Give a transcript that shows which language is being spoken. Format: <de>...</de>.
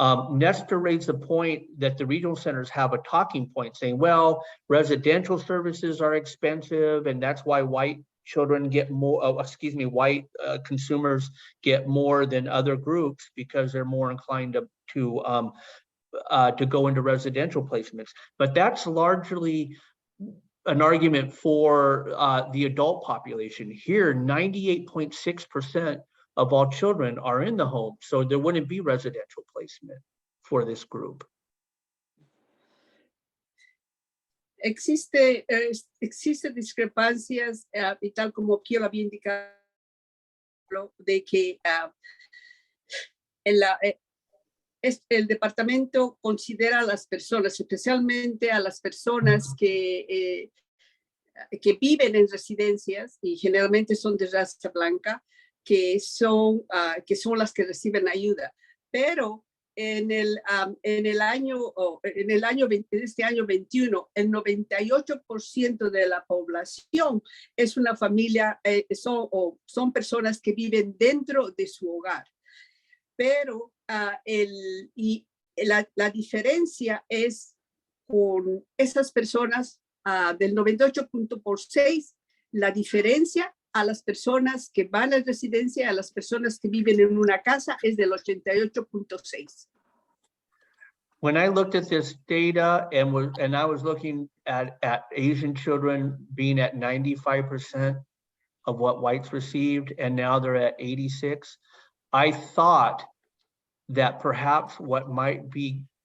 <en>Nestor raised the point that the regional centers have a talking point saying, well, residential services are expensive, and that's why white children get more, white consumers get more than other groups because they're more inclined to go into residential placements. But that's largely an argument for the adult population. Here, 98.6% of all children are in the home, so there wouldn't be residential placement for this group.</en> <es>Existe discrepancias, y tal como aquí lo había indicado, de que el departamento considera a las personas, especialmente a las personas que viven en residencias, y generalmente son de raza blanca, que son las que reciben ayuda. Pero en este año 21, el 98% de la población es una familia, son personas que viven dentro de su hogar. pero la diferencia es con esas personas del 98.6, la diferencia a las personas que van a residencia, a las personas que viven en una casa, es del 88.6.</es> <en>When I looked at this data and I was looking at Asian children being at 95% of what whites received, and now they're at 86, I thought that perhaps what might be</en>